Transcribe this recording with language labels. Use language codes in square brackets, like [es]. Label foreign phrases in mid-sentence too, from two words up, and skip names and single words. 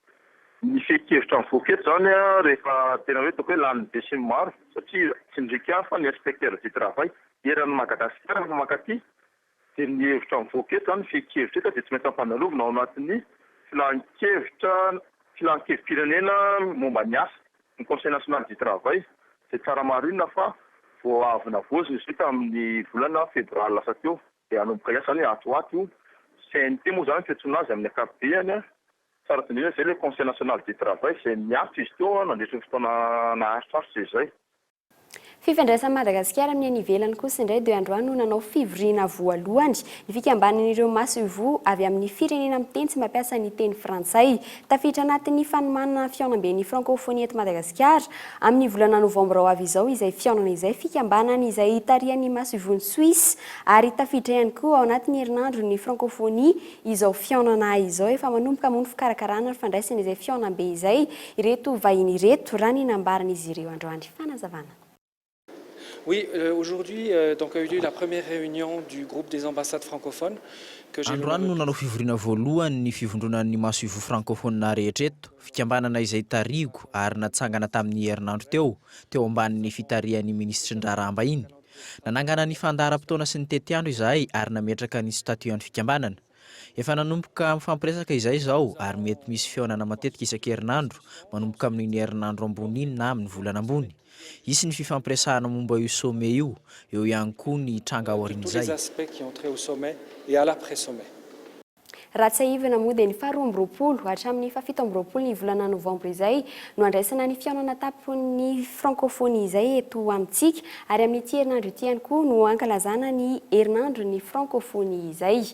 [mg] Ny fehi-kevitra mivoaka eto zany rehefa tena hoe ataoko hoe lany be sy maro satria tsy ndrika fa ny [fr] inspecteur du travail [mg] eran'ny Madagasikara no makaty. Dia ny hevitra mivoaka eto zany fehi-kevitra eto dia tsy maintsy ampandalovina ao anatin'ny filan-kevim-pirenena momba ny asa, ny [fr] conseil national du travail [mg] izay tsara marinina fa vao avy navoazina izy amin'ny volana febroary lasa teo dia hanomboka hiasa ny atoato io. CNT moa zany fiantsoana azy amin'ny ankapobeny tsara tindrina izay [fr] le conseil national du travail [mg] izay miafy izy teo nandritra ny fotoana naharitsarotra izay. Fifandraisan'i Madagasikara amin'ny any ivelany kosa indray dia androany no nanao fivoriana voalohany ny fikambanan'ireo maso-ivoho avy amin'ny firenena miteny tsy mampiasa ny teny frantsay. Tafiditra anatin'ny fanomanana fihaonam-ben'ny francophonie eto Madagasikara amin'ny volana novambra ho avy izao izay fihaonana izay fikambanana izay tarihan'ny maso-ivohony Suisse ary tafiditra ihany koa ao anatin'ny herinandro ny francophonie izao fihaonana izao efa manomboka moa ny fikarakarana ny fandraisana izay fihaonam-be izay ireto vahiny ireto raha ny nambaran'izy ireo androany. Fanazavana. [fr] Oui, aujourd'hui donc a eu lieu la première réunion du groupe des ambassades francophones que j'ai [mg] androany no nanao fivoriana voalohany ny fivondronan'ny maso-ivoho francophone rehetra eto, fikambanana izay tarigo ary natsangana tamin'ny herinandro teo ambanin'ny fitarihan'ny ministra Ndraramba iny. Nanangana ny fandaharam-potoana sy ny tetiandro izahay ary nametraka ny statuan'ny fikambanana. Efa nanomboka mifampiresaka izay zao ary mety misy fihaonana matetika isan-kerinandro manomboka amin'ny herinandro ambony iny na amin'ny volana ambony. Isy ny fifampiresahana momba io sommet io, eo ihany koa ny tranga aorian'izay. [fr] Tous les aspects qui ont trait au sommet et à l'après-sommet. [mg] Raha tsy ahivana moa dia ny 12 hatramin'ny 17 ny volana novambra izay no andraisana ny fihaonana tapon'ny francophonie izay eto amintsika ary amin'ity herinandro ity ihany koa no ankalazana ny herinandro ny francophonie izay.